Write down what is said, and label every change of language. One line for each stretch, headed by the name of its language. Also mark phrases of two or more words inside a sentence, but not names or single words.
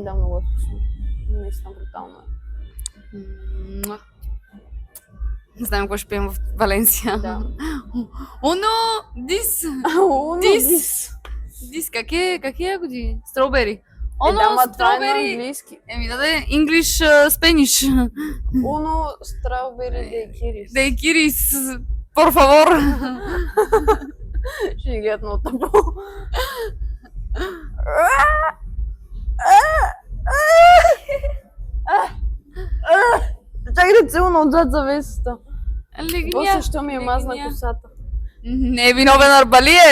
Bulgarian: Да, много е вкусно. Наистина брутално е. Не знам какво ще пием в Валенсия. Да. Оно! Дис! Дис, какви ягоди? Стrawberry.
English: Оно, strawberry.
Bulgarian: Английски. Еми даде
English: English, Spanish. Uno strawberry daiquiris.
Spanish: Daiquiris, por favor.
Bulgarian: Ще ги гледат много тъпо. Чакайте силно отзад завесата. После що ми е мазна косата. Не е виновен Арбалиев.